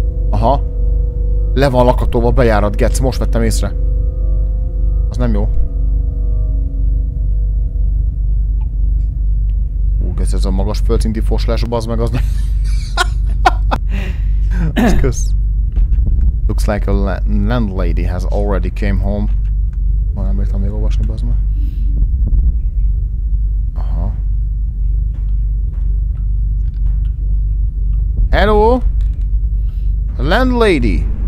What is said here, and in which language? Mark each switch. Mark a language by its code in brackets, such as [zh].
[hu] Aha. Le van lakatolva a bejárat, gec, most vettem észre. Az nem jó. Gec, ez a magas földszinti foslás, bazd meg, az nem... Ez kösz. [en] Looks like a landlady has already came home. [hu] Nem bírtam még olvasni, bazd meg. Aha. Hello! Landlady!